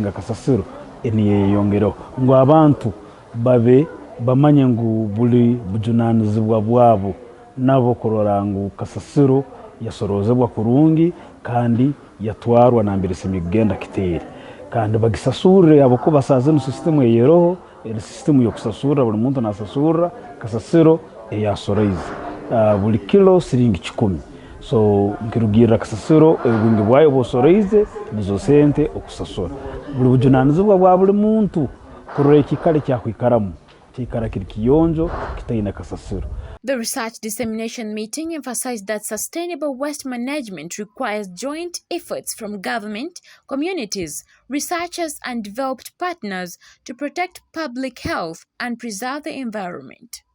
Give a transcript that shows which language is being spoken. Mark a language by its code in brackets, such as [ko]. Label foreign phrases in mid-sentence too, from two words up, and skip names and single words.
[ttj] akasasiro eniye yongero ngo abantu babe bamanye ngo buli bujunanizibwa bwabo nabo kurora ngo kasasiro yasorozebwa kurungi kandi yatwarwa na mbere simigenda Kiterre kandi bagisasure abo ko basaze no system yeroho system yo kusasura buri muntu nasasura kasasiro yasoreze buri kilo siringi 10. So nkirugira kasasiro ebingi bwayo bosoreze nizo sente okusasura buri bujunanizibwa bwa buri muntu kureka kale kyakwikaramu kikara kiri kiyonjo kitaina kasasiro. [en] The research dissemination meeting emphasized that sustainable waste management requires joint efforts from government, communities, researchers, and developed partners to protect public health and preserve the environment.